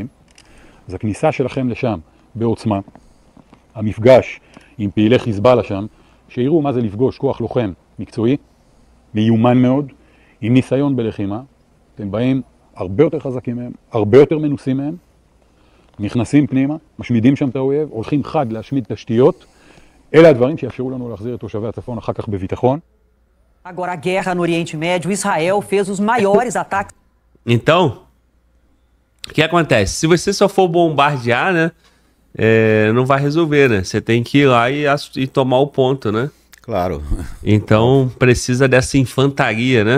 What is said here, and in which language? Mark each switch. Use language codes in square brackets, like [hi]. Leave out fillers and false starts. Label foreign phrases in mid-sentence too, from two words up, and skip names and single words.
[he] אז הכניסה שלכם לשם בעוצמה, המפגש עם פעילי חיזבאללה שם, שיראו מה זה לפגוש כוח לוחם מקצועי, מיומן מאוד, עם ניסיון בלחימה. אתם באים הרבה יותר חזקים מהם, הרבה יותר מנוסים מהם, נכנסים פנימה, משמידים שם את האויב, הולכים חד להשמיד תשתיות. אלה הדברים שיאפשרו לנו להחזיר את תושבי הצפון אחר כך בביטחון. [pt] Agora a guerra no Oriente Médio, Israel fez os maiores ataques. Então, o que acontece? Se você só for bombardear, né, não vai resolver, né? Você tem que ir lá e tomar o ponto, né? Claro. Então, precisa dessa infantaria, né?